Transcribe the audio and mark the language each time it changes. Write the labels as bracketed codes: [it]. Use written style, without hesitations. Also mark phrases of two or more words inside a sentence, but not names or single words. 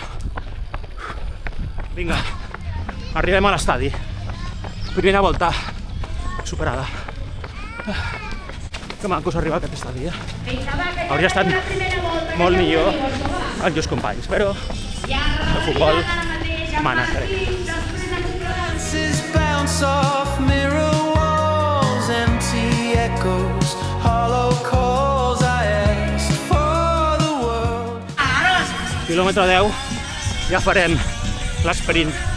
[ca] Vinga, arribem a l'estadi. Primera volta superada. Que maco s'ha arribat a aquest estadi, Hauria estat molt millor el Lluís Companys, però el futbol mana, crec. [en] Empty echoes, hollow calls, I asked for the world. [ca] Quilòmetre 10, ja farem l'esprint.